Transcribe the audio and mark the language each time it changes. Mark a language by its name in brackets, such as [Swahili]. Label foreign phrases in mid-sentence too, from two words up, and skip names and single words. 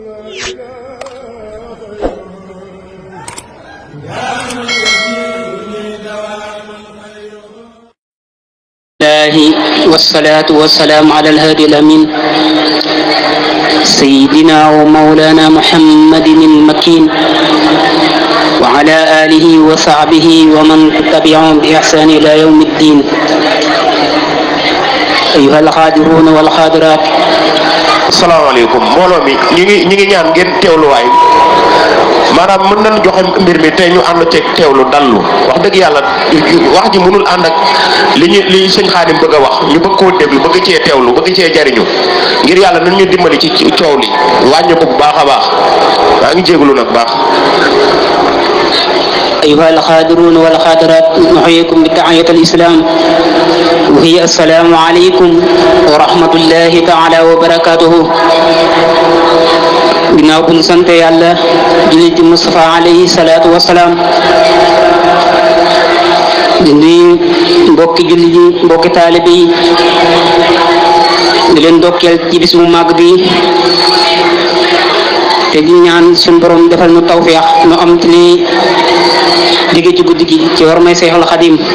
[Arabic] والصلاة والسلام على الهادي الأمين سيدنا ومولانا محمد المكين وعلى آله وصحبه ومن تبعهم بإحسان إلى يوم الدين أيها الحاضرون والحاضرات. [Wolof] asalaamaaleykum mbooloo mi ñi ngi ñaan ngeen teewluwaay maanaam mën nañ joxe mbir mi tey ñu ànd ceeg teewlu dallu wax dëgg yàlla wax ji mënul ànd ak li sëñ Xaadim bëgg a wax ñu bëgg koo déglu bëgg cee teewlu bëgg cee jariñu ngir yàlla nañ ñu dimbali ci coow li wàññi ko bu baax a baax maa ngi jégalu nag baax. [Arabic] أيها الحاضرون والحاضرات نحييكم بتحية الإسلام وهي السلام عليكم ورحمة الله تعالى وبركاته. [Wolof] ginnaaw bu ñu sant yàlla julli ci Mustafa [Arabic] عليه الصلاة والسلام [Wolof] di nuyu mbokki julli ji mbokki taalibe yi di leen dokkeel ci bis bu màgg bi te di ñaan suñu borom defal nu tawfeex nu am te ni digge ci guddi gi ci war may Seexul Xadim